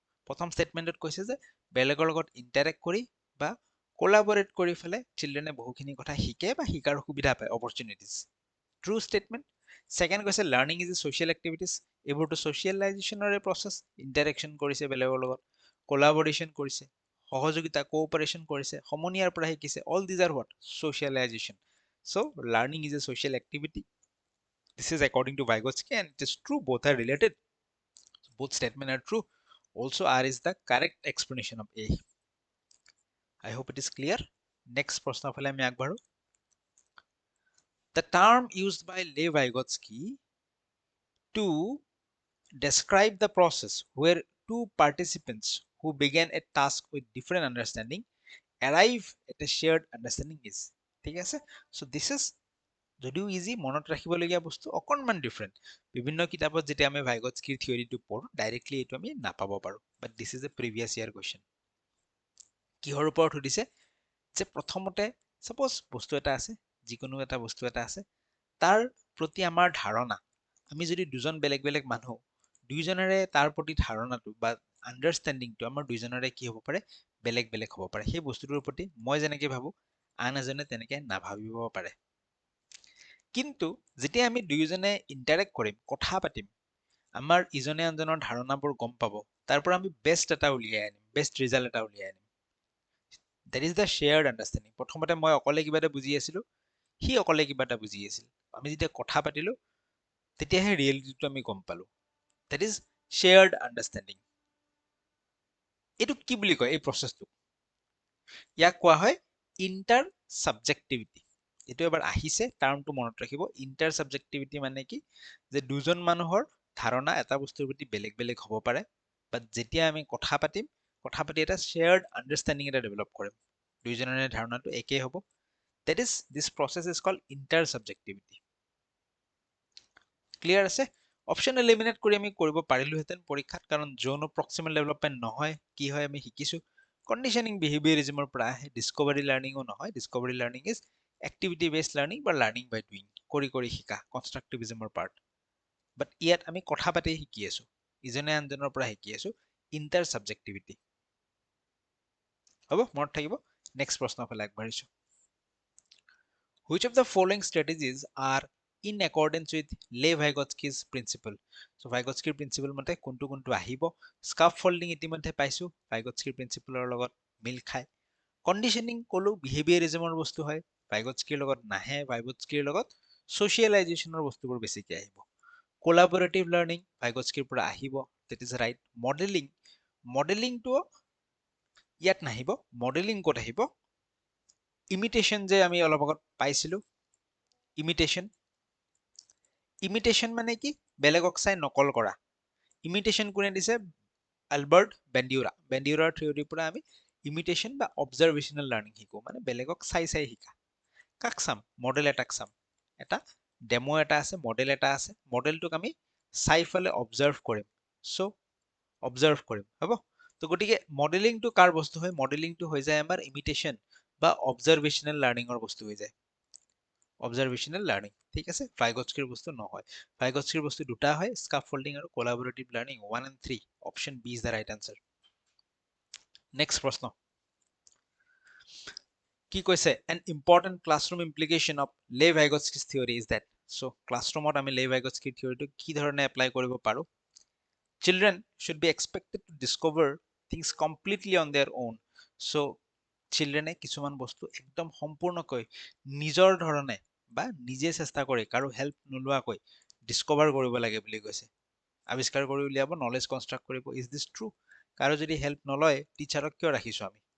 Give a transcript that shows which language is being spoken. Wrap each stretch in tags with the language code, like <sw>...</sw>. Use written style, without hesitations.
<as>প্ৰথম ষ্টেটমেন্টত কৈছে যে বেলেগৰ লগত ইন্টাৰেক্ট কৰি বা কোলাবৰেট কৰি ফেলে চিলড্ৰেনে বহুখিনি কথা শিকে বা শিকাৰ সুবিধা পায়, অপৰচুনিটিজ, ট্ৰু ষ্টেটমেন্ট। সেকেন্ড কৈছে</as> <en>learning is a social activities,</en> <as>এইবোৰতো সোশিয়েলাইজেশ্যনৰে প্ৰচেছ, ইন্টাৰেকশন কৰিছে বেলেগৰ লগত, কোলাবৰেশন কৰিছে, সহযোগিতা কোঅপাৰেশন কৰিছে, সমনীয়াৰ পৰা শিকিছে,</as> <en>all these are what,</en> <as>সোশিয়েলাইজেশ্যন।</as> <en>So learning is a social activity. This is according to Vygotsky and it is true, both are related. Both statements are true. Also R is the correct explanation of A. I hope it is clear.</en> <as>Next প্রশ্ন ফেলে আমি আগবাঢ়ো।</as> <en>The term used by Lev Vygotsky to describe the process where two participants who began a task with different understanding arrive at a shared understanding is,</en> <as>ঠিক আছে, so this is যদিও easy, মনত ৰাখিবলগীয়া বস্তু অকণমান ডিফাৰেণ্ট। বিভিন্ন কিতাপত যেতিয়া আমি ভাইগটস্কিৰ থিয়ৰিটো পঢ়ো ডাইৰেক্টলি এইটো আমি নাপাব পাৰো,</as> <en>But this is a previous year question.</en> <as>কিহৰ ওপৰত সুধিছে, যে প্ৰথমতে সাপোজ বস্তু এটা আছে, যিকোনো এটা বস্তু এটা আছে, তাৰ প্ৰতি আমাৰ ধাৰণা, আমি যদি দুজন বেলেগ বেলেগ মানুহ, দুইজনেৰে তাৰ প্ৰতি ধাৰণাটো বা আণ্ডাৰষ্টেণ্ডিংটো আমাৰ দুইজনৰে কি হ'ব পাৰে, বেলেগ বেলেগ হ'ব পাৰে। সেই বস্তুটোৰ প্ৰতি মই যেনেকে ভাবো আন এজনে তেনেকে নাভাবিব পাৰে। কিন্তু যেতিয়া আমি দুয়োজনে ইন্টাৰেক্ট কৰিম, কথা পাতিম, আমাৰ ইজনে আনজনৰ ধাৰণাবোৰ গম পাব, তাৰ পৰা আমি বেষ্ট এটা উলিয়াই আনিম, বেষ্ট ৰিজাল্ট এটা উলিয়াই আনিম।</as> <en>That is the shared understanding.</en> <as>প্ৰথমতে মই অকলে কিবা এটা বুজি আছিলো, সি অকলে কিবা এটা বুজি আছিল, আমি যেতিয়া কথা পাতিলো তেতিয়াহে ৰিয়েলিটিটো আমি গম পালো।</as> <en>That is shared understanding.</en> <as>এইটো কি বুলি কয়, এই প্ৰচেছটো, ইয়াক কোৱা হয় ইণ্টাৰ ছাবজেক্টিভিটি। এইটো এবাৰ আহিছে, টাৰ্মটো মনত ৰাখিব। ইণ্টাৰ ছাবজেক্টিভিটি মানে কি, যে দুজন মানুহৰ ধাৰণা এটা বস্তুৰ প্ৰতি বেলেগ বেলেগ হ'ব পাৰে, বাট যেতিয়া আমি কথা পাতিম, কথা পাতি এটা শ্বেয়াৰ্ড আণ্ডাৰষ্টেণ্ডিং এটা ডেভেলপ কৰিম, দুইজনৰে ধাৰণাটো একেই হ'ব।</as> <en>That is this process is called intersubjectivity.</en> <as>Clear আছে? অপশ্যন এলিমিনেট কৰি আমি কৰিব পাৰিলোহেঁতেন পৰীক্ষাত, কাৰণ যৌন প্ৰক্সিমেল ডেভেলপমেণ্ট নহয়, কি হয় আমি শিকিছো কণ্ডিশ্যনিং বিহেভিয়াৰিজমৰ পৰা আহে, ডিস্কভাৰী লাৰ্নিঙো নহয়।</as> <en>discovery learning is activity based learning বা learning by doing,</en> <as>কৰি কৰি শিকা,</as> <en>কনষ্ট্ৰাকটিভিজমৰ পাৰ্ট।</en> <as>বাট ইয়াত আমি কথা পাতি শিকি আছো, ইজনে আনজনৰ পৰা শিকি আছো, ইণ্টাৰ ছাবজেক্টিভিটি। হ'ব, মনত থাকিব। নেক্সট প্ৰশ্ন ফালে আগবাঢ়িছো।</as> <en>Which of the following strategies are in accordance with Lev Vygotsky's principle?</en> <as>So Vygotskyৰ principle মতে কোনটো কোনটো আহিব। স্কাফ ফল্ডিং ইতিমধ্যে পাইছো, Vygotskyৰ প্ৰিন্সিপলৰ লগত মিল খায়। কণ্ডিশ্যনিং ক'লো বিহেভিয়াৰিজমৰ বস্তু হয়, Vygotskyৰ লগত নাহে, Vygotskyৰ লগত সোশিয়েলাইজেশ্যনৰ বস্তুবোৰ বেছিকৈ আহিব। কোলাবৰেটিভ লাৰ্নিং Vygotskyৰ পৰা আহিব,</as> <en>that is right.</en> <as>মডেলিং, মডেলিংটো ইয়াত নাহিব। মডেলিং ক'ত আহিব, ইমিটেশ্যন যে আমি অলপ আগত পাইছিলো, ইমিটেশ্যন। ইমিটেশ্যন মানে কি, বেলেগক চাই নকল কৰা। ইমিটেশ্যন কোনে দিছে, এলবাৰ্ট বেণ্ডিউৰা। বেণ্ডিউৰাৰ থিয়ৰিৰ পৰা আমি ইমিটেশ্যন বা অবজাৰভেশ্যনেল লাৰ্নিং শিকো, মানে বেলেগক চাই চাই শিকা। কাক চাম, মডেল এটাক চাম, এটা ডেমো এটা আছে, মডেল এটা আছে, মডেলটোক আমি চাই ফেলে অবজাৰ্ভ কৰিম, চ' অবজাৰ্ভ কৰিম, হ'ব। তো গতিকে মডেলিংটো কাৰ বস্তু হয়, মডেলিংটো হৈ যায় আমাৰ ইমিটেশ্যন বা অবজাৰভেশ্যনেল লাৰ্নিঙৰ বস্তু হৈ যায়, অবজাৰভেশ্যনেল লাৰ্নিং, ঠিক আছে। Vygotskyৰ বস্তু নহয়। Vygotskyৰ বস্তু দুটা হয়, স্কাফ ফল্ডিং আৰু কোলাবৰেটিভ learning, 1 and 3।</as> <en>Option B is the right answer.</en> <as>Next প্ৰশ্ন কি কৈছে,</as> <en>an important classroom implication of Lev Vygotsky's theory is that,</en> <as>so ক্লাছৰুমত আমি Lev Vygotskyৰ থিয়ৰিটো কি ধৰণে এপ্লাই কৰিব পাৰো।</as> <en>Children should be expected to discover things completely on their own.</en> <as>So চিলড্ৰেনে কিছুমান বস্তু একদম সম্পূৰ্ণকৈ নিজৰ ধৰণে বা নিজে চেষ্টা কৰি কাৰো হেল্প নোলোৱাকৈ ডিস্কভাৰ কৰিব লাগে বুলি কৈছে। আৱিষ্কাৰ কৰি উলিয়াব, নলেজ কনষ্ট্ৰাক্ট কৰিব।</as> <en>Is this true?</en> <as>কাৰো যদি হেল্প নলয় টিচাৰক কিয় ৰাখিছো আমি?</as>